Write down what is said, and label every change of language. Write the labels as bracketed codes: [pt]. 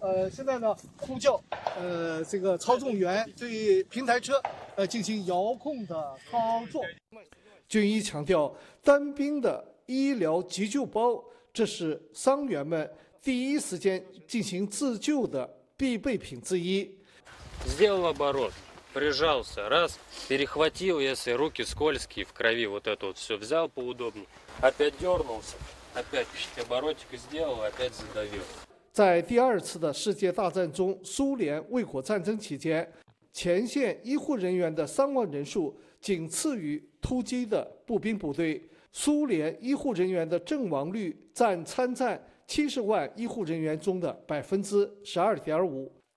[zh] 现在呢，呼叫这个操纵员对平台车进行遥控的操作。军医强调，单兵的医疗急救包，这是伤员们第一时间进行自救的必备品之一。 [ru] сделал оборот, прижался, раз, перехватил, если руки скользкие в крови, вот это вот все взял поудобнее, опять дернулся, опять оборотик сделал, опять задавил. [zh] 在第二次的世界大战中，苏联卫国战争期间，前线医护人员的伤亡人数仅次于突击的步兵部队。苏联医护人员的阵亡率占参战70万医护人员中的12.5%。